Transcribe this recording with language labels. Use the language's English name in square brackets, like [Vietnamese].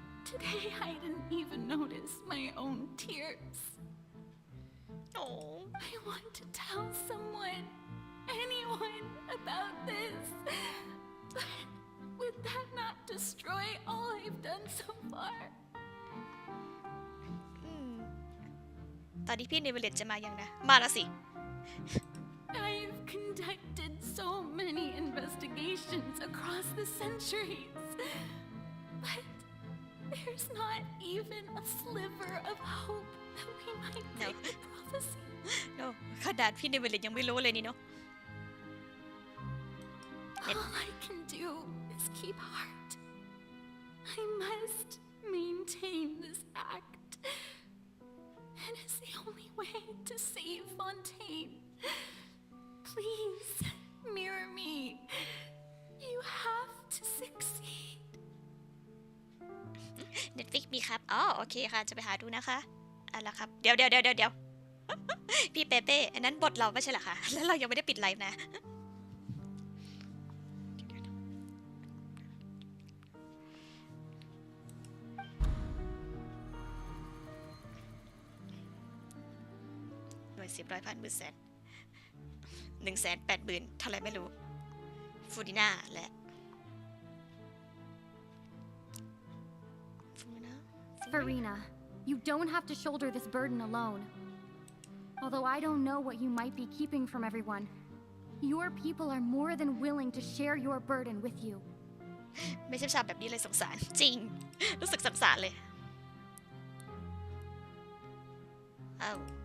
[English] Today I didn't even notice my own tears. Oh. I want to tell someone, anyone, about this. But would that not destroy all I've done so far? [Thai] ตอนนี้พี่เนเวเลตจะมายังนะมาแล้วสิ [English] I've conducted so many investigations across the centuries, but there's not even a sliver of hope that we might break the prophecy. [Thai] No ขนาดพี่เนเวเลตยังไม่รู้เลยนี่เนาะ [English] All I can do is keep heart. I must maintain this act. It is the only way to save Fontaine. Please, mirror me. You have to succeed. [Thai] Netflix มีครับอ๋อโอเคค่ะจะไปหาดูนะคะอะไรครับเดี๋ยว พี่เปเป้อันนั้นบทเราไม่ใช่เหรอคะแล้วเรายังไม่ได้ปิดไลฟ์นะหน่วย10 100 พันหมื่นแสน180,000เท่าไรไม่รู้ฟูดิน่าและ [English] Farina, you don't have to shoulder this burden alone. Although I don't know what you might be keeping from everyone, your people are more than willing to share your burden with you. [Thai] ไม่ใช่ฉากแบบนี้เลยสงสารจริงรู้สึกสงสารเลยอ้าว